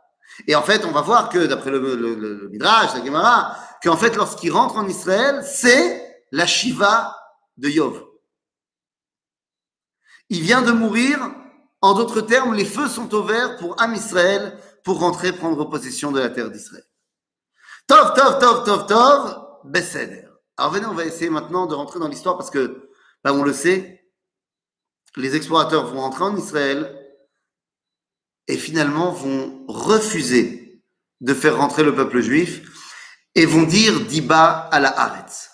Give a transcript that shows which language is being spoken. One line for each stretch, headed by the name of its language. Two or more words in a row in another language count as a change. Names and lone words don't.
French: Et en fait, on va voir que d'après le Midrash, la Gemara, qu'en fait, lorsqu'il rentre en Israël, c'est la Shiva de Yov. Il vient de mourir. En d'autres termes, les feux sont ouverts pour Am Israël pour rentrer prendre possession de la terre d'Israël.
Hebrew: טוב, טוב, טוב, טוב, טוב, בסדר.
French: Alors venez, on va essayer maintenant de rentrer dans l'histoire parce que, là on le sait, les explorateurs vont rentrer en Israël et finalement vont refuser de faire rentrer le peuple juif et vont dire Diba à la Haaretz.